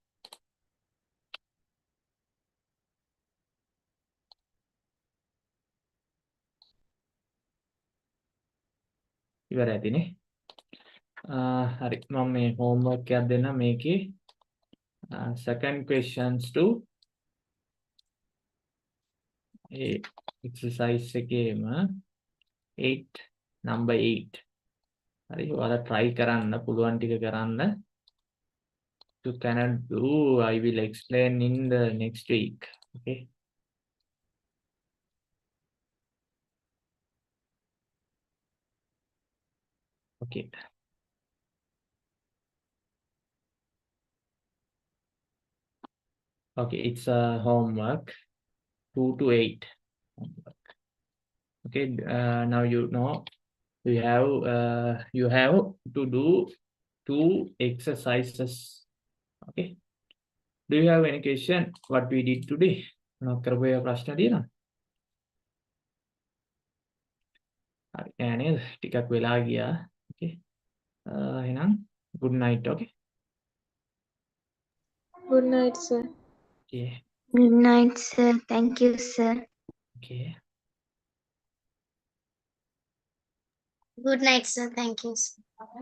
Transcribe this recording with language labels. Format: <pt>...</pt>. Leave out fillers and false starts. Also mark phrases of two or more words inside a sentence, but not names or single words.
<si>ඉවරයි ඇතිනේ. හරි මම මේ homework එකක් දෙන්න මේකේ</si> <en>second questions to exercise</en> <si>එකේම 8 number 8. හරි ඔයාලා try කරන්න පුළුවන් ටික කරන්න.</si> <en>You cannot do, I will explain in the next week. Okay. Okay. Okay, it's a homework 2 to 8. Homework. Okay, now you know you have to do 2 exercises. Okay. Do you have any question what we did today?</en> <si>මොනවද කරපු ඒ ප්‍රශ්න තියෙනවද? හරි නෑ නේද? ටිකක් වෙලා ගියා. Okay. එහෙනම්</si> <en>good night.</en> <si>Okay.</si> <en>Good night, sir. Okay. Good night, sir. Thank you, sir. Okay. Good night, sir. Thank you, sir.</en>